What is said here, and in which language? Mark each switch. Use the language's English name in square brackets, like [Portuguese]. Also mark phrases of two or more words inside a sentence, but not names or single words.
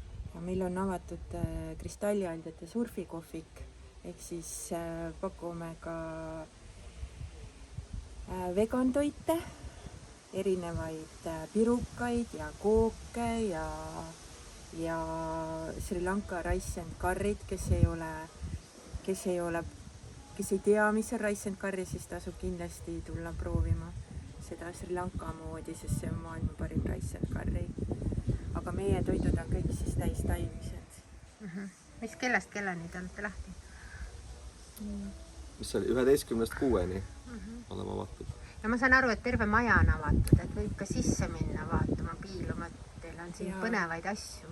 [Estonian] Ja meil on avatud kristallialdjate surfikohvik, ehk siis pakume ka vegantoite, erinevaid pirukaid ja kooke ja Sri Lanka [English] rice and curry'd, [Estonian] kes ei tea, mis on [English] rice and curry, [Estonian] siis tasub kindlasti tulla proovima seda Sri Lanka moodi, sest see on maailma parim [English] rice and curry. [Estonian] Aga meie toidud on kõik siis täis taimmised. Mis kellast kellani te olete lahti? Mis oli? 11-6 oleme avatud. Ja ma saan aru, et terve maja on avatud, et võib ka sisse minna vaatama, piiluma, et teil on siin põnevaid asju.